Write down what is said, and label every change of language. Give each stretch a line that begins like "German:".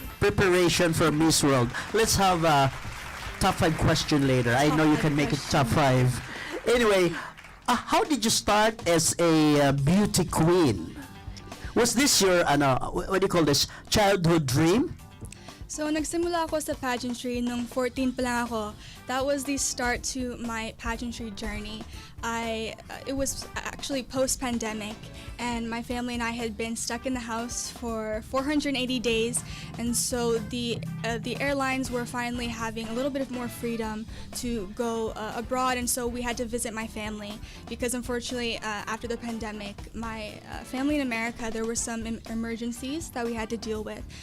English: Preparation for Miss World. Let's have a top 5 question later. I know you can make it top 5. Anyway, how did you start as a beauty queen? Was this your, what do you call this, childhood dream?
Filipino: So, nagsimula ako sa pageantry nung 14 pa lang ako.
English: That was the start to my pageantry journey. It was actually post-pandemic, and my family and I had been stuck in the house for 480 days, and so the airlines were finally having a little bit of more freedom to go abroad, and so we had to visit my family because unfortunately after the pandemic, my family in America, there were some emergencies that we had to deal with,